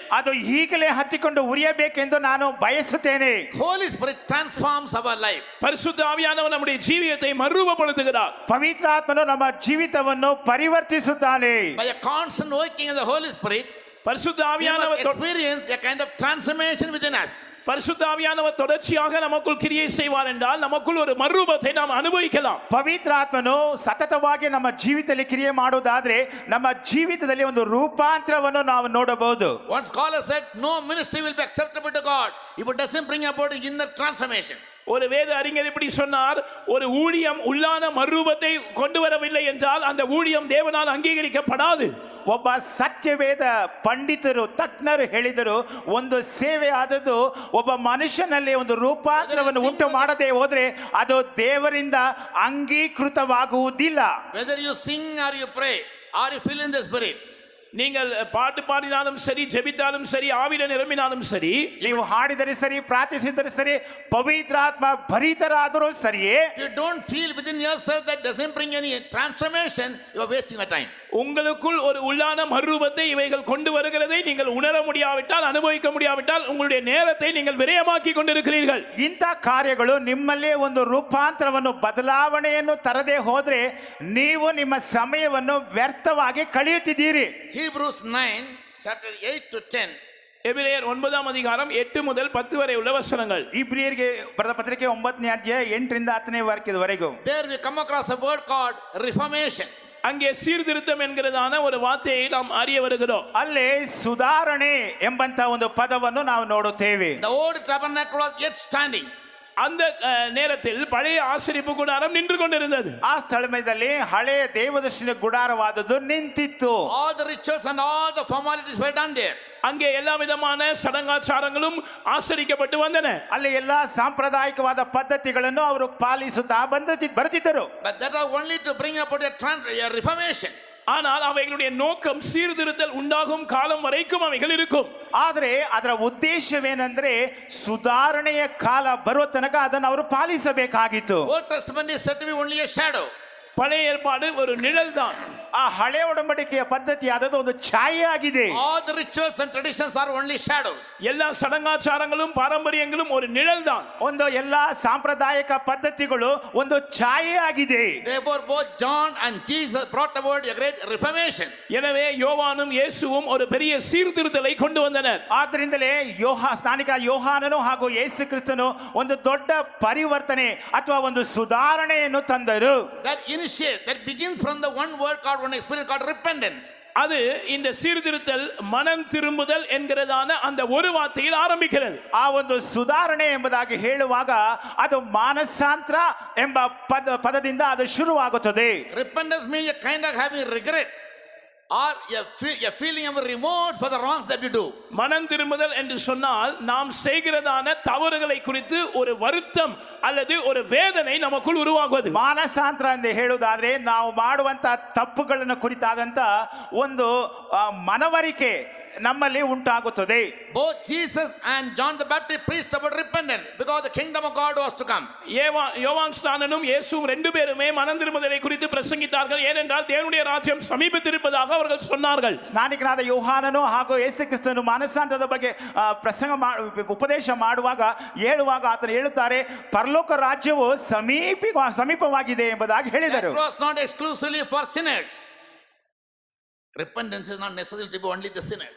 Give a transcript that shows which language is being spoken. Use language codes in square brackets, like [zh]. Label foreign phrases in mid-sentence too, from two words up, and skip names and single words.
[kn] ಅದು ಈಗಲೇ ಹತ್ತಿಕೊಂಡು ಉರಿಯಬೇಕೆಂದು ನಾನು ಬಯಸುತ್ತೇನೆ. [en] Holy Spirit transforms our life. [ta] பரிசுத்த ஆவியானவர் நம்முடைய ஜீவியத்தை மறுரூபப்படுத்துகிறார். [kn] ಪವಿತ್ರ ಆತ್ಮನು ನಮ್ಮ ಜೀವಿತವನ್ನು ಪರಿವರ್ತಿಸುತ್ತಾನೆ. [en] By a constant working of the Holy Spirit, [ta] பரிசுத்த [en] we [ta] ஆவியானவர் [en] must experience a kind of transformation within us. [ta] பரிசுத்த ஆவியானவர் தொடர்ச்சியாக நமக்குள் கிரியை செய்வார் என்றால் நமக்குள் ஒரு மறுரூபத்தை நாம் அனுபவிக்கலாம். [kn] ಪವಿತ್ರ ಆತ್ಮನು ಸತತವಾಗಿ ನಮ್ಮ ಜೀವಿತದಲ್ಲಿ ಕ್ರಿಯೆ ಮಾಡುವುದಾದ್ರೆ ನಮ್ಮ ಜೀವಿತದಲ್ಲಿ ಒಂದು ರೂಪಾಂತರವನ್ನು ನಾವು ನೋಡಬಹುದು. [en] One scholar said, no ministry will be acceptable to God if it doesn't bring about an inner transformation. [ta] ஒரு வேத அறிஞர் இப்படி சொன்னார், ஒரு ஊழியம் உள்ளான மறுரூபத்தை கொண்டு வரவில்லை என்றால் அந்த ஊழியம் தேவனால் அங்கீகரிக்கப்படாது. [kn] ಒಬ್ಬ ಸತ್ಯವೇದ ಪಂಡಿತರು ತಜ್ಞರು ಹೇಳಿದರು, ಒಂದು ಸೇವೆ ಆದದ್ದು ಒಬ್ಬ ಮನುಷ್ಯನಲ್ಲಿ ಒಂದು ರೂಪಾಂತರವನ್ನು ಉಂಟು ಮಾಡದೆ ಹೋದ್ರೆ ಅದು ದೇವರಿಂದ ಅಂಗೀಕೃತವಾಗುವುದಿಲ್ಲ. [en] Whether you sing or you pray or you fill in the spirit, [ta] நீங்கள் பாட்டு பாடினாலும் சரி, ஜெபித்தாலும் சரி, ஆவியில நிரம்பினாலும் சரி, [kn] ನೀವು ಹಾಡಿದರೆ ಸರಿ, ಪ್ರಾರ್ಥಿಸಿದರೆ ಸರಿ, ಪವಿತ್ರಾತ್ಮ ಭರಿತರಾದರೂ ಸರಿಯೇ, [en] if you don't feel within yourself that doesn't bring any transformation, you are wasting your time. [ta] உங்களுக்குள் ஒரு உள்ளான மறுரூபத்தை இவைகள் கொண்டு வருகிறதை நீங்கள் உணர முடியாவிட்டால், அனுபவிக்க முடியாவிட்டால் உங்களுடைய நேரத்தை நீங்கள் விரயமாக்கி கொண்டிருக்கிறீர்கள். [kn] ಇಂಥ ಕಾರ್ಯಗಳು ನಿಮ್ಮಲ್ಲೇ ಒಂದು ರೂಪಾಂತರವನ್ನು ಬದಲಾವಣೆಯನ್ನು ತರದೆ ಹೋದ್ರೆ ನೀವು ನಿಮ್ಮ ಸಮಯವನ್ನು ವ್ಯರ್ಥವಾಗಿ ಕಳೆಯುತ್ತಿದ್ದೀರಿ. [en] Hebrews 9 chapter 8 to 10. [ta] எபிரேயர் 9 அதிகாரம் 8 முதல் 10 வரை உள்ள வசனங்கள். [kn] ಇಬ್ರಿಯರಿಗೆ ಬರೆದ ಪತ್ರಿಕೆ 9ನೇ ಅಧ್ಯಾಯ 8 ರಿಂದ 10ನೇ ವಾಕ್ಯದವರೆಗೂ. [en] There we come across a word called reformation. [ta] அங்கே சீர்திருத்தம் என்கிறதான ஒரு வார்த்தையை நாம் அறிய வருகிறோம். [kn] ಅಲ್ಲಿ ಸುಧಾರಣೆ ಎಂಬಂತ ಒಂದು ಪದವನ್ನು ನಾವು ನೋಡುತ್ತೇವೆ. [en] The old tabernacle was yet standing. [ta] அந்த நேரத்தில் பழைய ஆசரிப்பு கூடாரம் நின்று கொண்டிருந்தது. [kn] ಆ ಸ್ಥಳದಲ್ಲಿ ಹಳೆಯ ದೇವದರ್ಶನ ಗುಡಾರವಾದದ್ದು ನಿಂತಿತ್ತು. [en] All the rituals and all the formalities were done there. [ta] அங்கே எல்லா விதமான சடங்காச்சாரங்களும் ஆசரிக்கப்பட்டு வந்தன. [kn] ಅಲ್ಲಿ ಎಲ್ಲಾ ಸಾಂಪ್ರದಾಯಿಕವಾದ ಪದ್ಧತಿಗಳನ್ನು ಅವರು ಪಾಲಿಸುತ್ತಾ ಬರುತ್ತಿದ್ದರು. [en] But that was only to bring about a reformation. [ta] ஆனால் அவைகளுடைய நோக்கம் சீர்திருத்தல் உண்டாகும் காலம் வரைக்கும் அவைகள் இருக்கும். [kn] ಆದರೆ ಅದರ ಉದ್ದೇಶವೇನೆಂದ್ರೆ ಸುಧಾರಣೆಯ ಕಾಲ ಬರುವ ತನಕ ಅದನ್ನು ಅವರು ಪಾಲಿಸಬೇಕಾಗಿತ್ತು. [en] Old Testament is said to be only a shadow. [ta] பழைய ஏற்பாடு ஒரு நிழல் தான். [kn] ಆ ಹಳೆ ಒಡಂಬಡಿಕೆಯ ಪದ್ಧತಿ ಆದದ್ದು ಒಂದು ಛಾಯೆ ಆಗಿದೆ. [en] All the rituals and traditions are only shadows. [ta] எல்லா சடங்காச்சாரங்களும் பாரம்பரியங்களும் ஒரு நிழல் தான். [kn] ಒಂದು ಎಲ್ಲಾ ಸಾಂಪ್ರದಾಯಿಕ ಪದ್ಧತಿಗಳು ಒಂದು ಛಾಯೆ ಆಗಿದೆ. [en] Therefore both John and Jesus brought about a great reformation. [ta] எனவே யோவானும் இயேசுவும் ஒரு பெரிய சீர்திருத்தலை கொண்டு வந்தனர். [kn] ಆದ್ದರಿಂದಲೇ ಸ್ನಾನಿಕ ಯೋಹಾನನು ಹಾಗೂ ಯೇಸು ಕ್ರಿಸ್ತನು ಒಂದು ದೊಡ್ಡ ಪರಿವರ್ತನೆ ಅಥವಾ ಒಂದು ಸುಧಾರಣೆಯನ್ನು ತಂದರು. [en] That begins from the one word called, one experience called repentance. [ta] அது இந்த சீர்திருத்தல் மனம் திரும்புதல் என்கிறதான அந்த ஒரு வார்த்தையில் ஆரம்பிக்கிறது. [kn] ಆ ಒಂದು ಸುಧಾರಣೆ ಎಂಬುದಾಗಿ ಹೇಳುವಾಗ ಅದು ಮಾನಸಾಂತರ ಎಂಬ ಪದದಿಂದ ಅದು ಶುರುವಾಗುತ್ತದೆ. [en] Repentance means a kind of having regret or a feeling of remorse for the wrongs that we do. [ta] மனம் திரும்புதல் என்று சொன்னால் நாம் செய்கிறதான தவறுகளை குறித்து ஒரு வருத்தம் அல்லது ஒரு வேதனை நமக்குள் உருவாகுவது. [kn] ಮಾನಸಾಂತರ ಎಂದು ಹೇಳುವುದಾದ್ರೆ ನಾವು ಮಾಡುವಂತ ತಪ್ಪುಗಳನ್ನು ಕುರಿತಾದಂತ ಒಂದು ಮನವರಿಕೆ ನಮ್ಮಲ್ಲಿ ಉಂಟಾಗುತ್ತದೆ. [en] Both Jesus and John the Baptist preached about repentance because the kingdom of God was to come. [ta] யோவான் ஸ்நானனும் இயேசுவும் ரெண்டு பேருமே மனம் திரும்புதலை குறித்து பிரசங்கித்தார்கள். ஏனென்றால் தேவனுடைய ராஜ்யம் சமீபத்திருப்பதாக அவர்கள் சொன்னார்கள். [kn] ಸ್ನಾನಿಕನಾದ ಯೋಹಾನನು ಹಾಗೂ ಯೇಸು ಕ್ರಿಸ್ತನು ಮಾನಸಾಂತರದ ಬಗ್ಗೆ ಉಪದೇಶ ಮಾಡುವಾಗ ಹೇಳುವಾಗ ಆತನು ಹೇಳುತ್ತಾರೆ, ಪರಲೋಕ ರಾಜ್ಯವು ಸಮೀಪವಾಗಿದೆ ಎಂಬುದಾಗಿ ಹೇಳಿದರು. [en] It was not exclusively for sinners. Repentance is not necessary to be only the sinners.